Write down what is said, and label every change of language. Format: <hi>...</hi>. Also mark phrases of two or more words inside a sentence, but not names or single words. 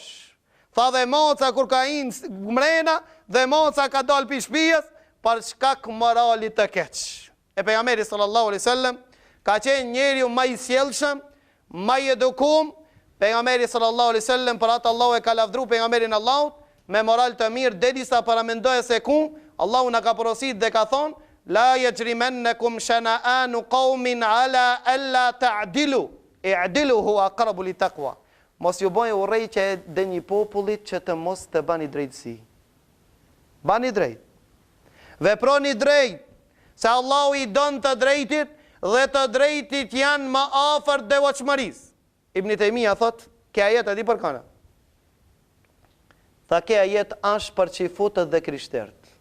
<sq>Tha dhe moca kur ka i mrena dhe moca ka dalë pi shpijes për shkak moralit të keq. E pejgamberi</sq> <ar>صلى الله عليه وسلم</ar> <sq>ka qenë njeriu më i sjellshëm, më i edukum. Pejgamberi</sq> <ar>صلى الله عليه وسلم</ar> <sq>për atë Allahu e ka lavdru pejgamberin Allahut me moral të mirë, derisa paramendoje se ku Allahu na ka porosit dhe ka thonë:</sq> <ar>لا يجرمنكم شنآن قوم على ألا تعدلوا، اعدلوا هو أقرب للتقوى.</ar> <sq>Mos ju bëni urrëtie dhe një popullit që të mos të bani drejtësi. Bani drejt. Veproni drejt, se Allahu i don të drejtit dhe të drejtit janë më afër devotshmërisë. Ibn Taymija thot, kjo ajet e di për kana. Tha kjo ajet është për çifutët dhe krishterët.</sq>